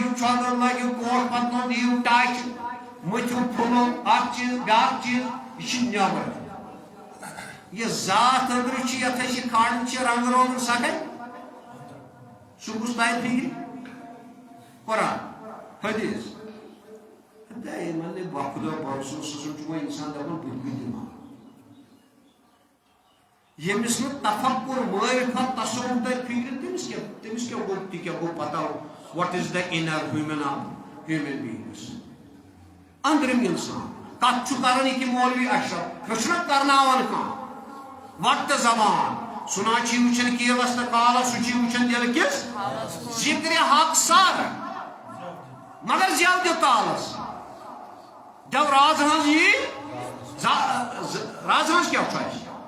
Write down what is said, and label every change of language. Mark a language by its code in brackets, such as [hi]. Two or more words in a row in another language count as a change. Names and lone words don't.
[ks] چۄگہٕ لٲگِو کوٹ پتلون دِیِو ٹاچہِ مٔتھِو پھُلو اکھ چیٖز بیٛاکھ چیٖز یہِ چھِ نٮ۪بر یہ ذات أنٛدرٕ چھِ یتھ أسۍ یہِ کھالان چھِ رنٛگ روغن سکن سُہ کُس تانۍ فِکرِ قرآن حدیث یِمن نہٕ بخدا بھروسہٕ سُہ چھُ وۄنۍ اِنسان دپان بہٕ تہِ دِمہٕ ییٚمِس نہٕ تفکر معرفت تصوُر ترِ فِکرِ تٔمِس کیٛاہ گوٚو تہِ کیٛاہ گوٚو پتہ وٹ از [en] the inner human beings [ks] أنٛدرِم اِنسان کتھ چھُ کران یہِ کہِ مولوی اشرف چھُنہ کرناوان کانٛہہ وقتہٕ زبان سُنا چھِ وٕچھان کیلس تہٕ کالس سُہ چھِ وٕچھان دِلہٕ کِس ذِکرِ حق سر مگر زٮ۪و دِ تالس دٮ۪و راز ہٕنٛز یی راز ہٕنٛز کیٛاہ چھُ اَسہِ